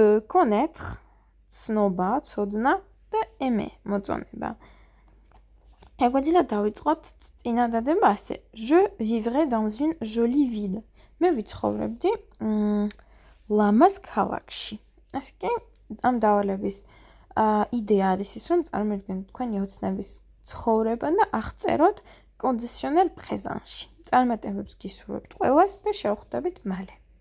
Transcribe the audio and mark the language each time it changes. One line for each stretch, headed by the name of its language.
Georgian: Connaître, ცნობა, ცოდნა და aimer, მოწონება. შეგვიძლია დავიწყოთ წინადადება ასე.
French: Je vivrai dans une jolie ville.
Georgian: მე ვიცხოვრებდი ლამაზ ქალაქში. ასე კი, ამ დავალების იდეა არის ის, რომ წარმოიდგინოთ თქვენი ოცნების ცხოვრება და აღწეროთ კონდიციონელ პრეზენტში. წარმატებებს გისურვებთ ყველას და შევხვდებით მალე.